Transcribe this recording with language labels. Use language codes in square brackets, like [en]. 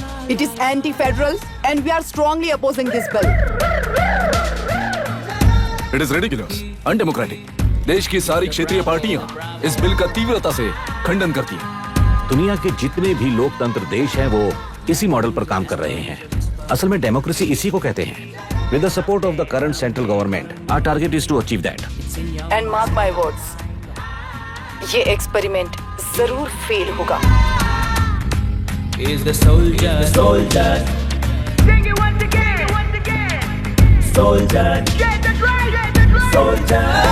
[en] It is anti federal and we are strongly opposing this bill. It is ridiculous, undemocratic. [hi] देश की सारी क्षेत्रीय पार्टियां इस बिल का तीव्रता से खंडन करती हैं। दुनिया के जितने भी लोकतंत्र देश हैं वो इसी मॉडल पर काम कर रहे हैं। असल में डेमोक्रेसी इसी को कहते हैं। [en] With the support of the current central government, our target is to achieve that. And mark my words, [hi] ये एक्सपेरिमेंट जरूर फेल होगा। Is the soldier, Sing it once again, soldier, get the drum, soldier.